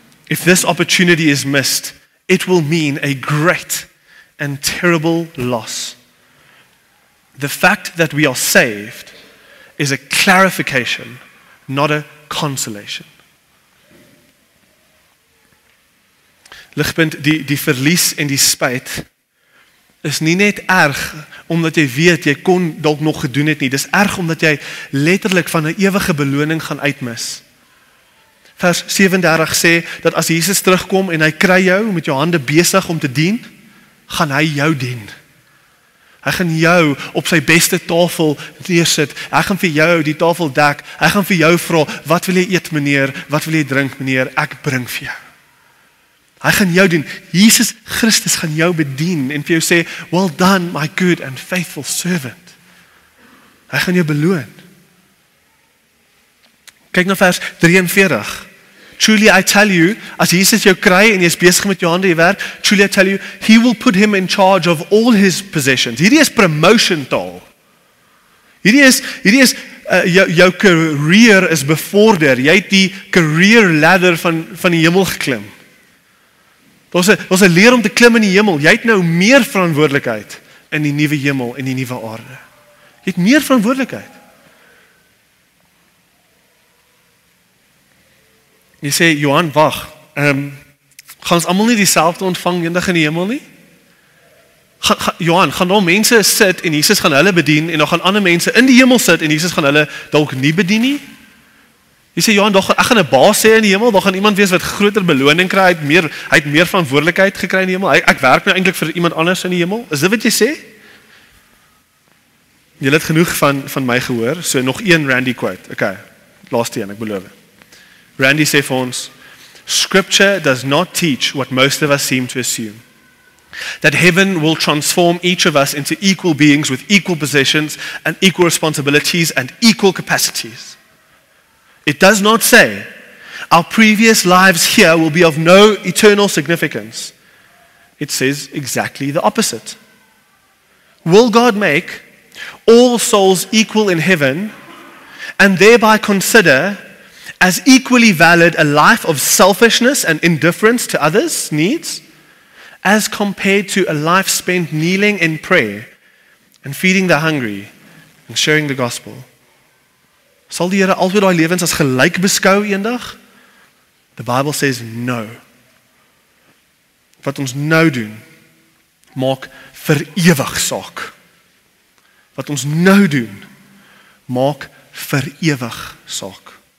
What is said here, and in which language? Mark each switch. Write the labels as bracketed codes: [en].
[en] If this opportunity is missed, it will mean a great and terrible loss. The fact that we are saved is a clarification, not a consolation. [af] Ligpunt, die verlies en die spyt is nie net erg omdat jy weet jy kon dalk nog gedoen het nie. Dis erg omdat jy letterlik van 'n ewige beloning gaan uitmis. Vers 37 sê dat as Jesus terugkom en hy kry jou met jou hande besig om te dien, gaan hy jou dien. Hy gaan jou op sy beste tafel neersit. Hy gaan vir jou die tafel dek. Hy gaan vir jou vra, wat wil jy eet meneer? Wat wil jy drink meneer? Ek bring vir jou. Hy gaan jou doen. Jesus Christus gaan jou bedien en vir jou sê, [en] well done my good and faithful servant. [af] Hy gaan jou beloon. Kyk na vers 43. [en] Truly I tell you, [af] as Jesus jou kry en jy is besig met jou hande jy werk, [en] truly I tell you, he will put him in charge of all his possessions. [af] Hierdie is promotion taal. Hierdie is jou career is bevorder. Jy het die career ladder van die hemel geklim. Ons leer om te klim in die hemel. Jy het nou meer verantwoordelikheid in die nuwe hemel en die nuwe aarde. Jy het meer verantwoordelikheid. Jy sê, Johan, wag, gaan ons almal nie dieselfde ontvang eendag in die hemel nie? Johan, gaan daar mense sit en Jesus gaan hulle bedien en dan gaan ander mense in die hemel sit en Jesus gaan hulle dalk nie bedien nie? Jy sê, Johan, ek gaan 'n baas hê in die hemel, daar gaan iemand wees wat groter beloning kry, hy het meer verantwoordelikheid gekry in die hemel. Ek werk nou eintlik vir iemand anders in die hemel. Is dit wat jy sê? Jy het genoeg van my gehoor, so nog een Randy quote. Okay, laaste een, ek beloof. Randy sê vir ons, [en] Scripture does not teach what most of us seem to assume. That heaven will transform each of us into equal beings with equal possessions and equal responsibilities and equal capacities. It does not say our previous lives here will be of no eternal significance. It says exactly the opposite. Will God make all souls equal in heaven and thereby consider as equally valid a life of selfishness and indifference to others' needs as compared to a life spent kneeling in prayer and feeding the hungry and sharing the gospel? [af] Sal die Here altyd daai lewens as gelyk beskou eendag? [en] The Bible says no. [af] Wat ons nou doen, maak vir ewig saak. Wat ons nou doen, maak vir ewig saak.